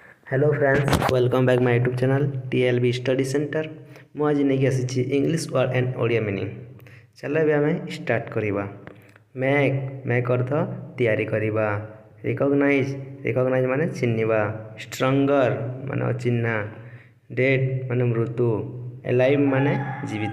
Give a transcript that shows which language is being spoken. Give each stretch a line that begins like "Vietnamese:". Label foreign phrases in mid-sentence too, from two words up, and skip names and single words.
English: Hello friends, welcome back my YouTube channel TLB Study Center.
Odia: ମୁଁ ଆଜି ନେଇକି ଆସିଛି
English: English word and Odia meaning.
Odia: ଚାଲ ଏବେ ଆମେ ଷ୍ଟାର୍ଟ କରିବା। ମେକ୍ ଅର୍ଥ ତିଆରି କରିବା। ରିକଗ୍ନାଇଜ୍ ମାନେ ଚିହ୍ନିବା। ଷ୍ଟ୍ରଙ୍ଗର ମାନେ ଅଚିହ୍ନା। ଡେଡ୍ ମାନେ ମୃତ୍ୟୁ। ଏଲାଇଭ୍ ମାନେ ଜୀବିତ।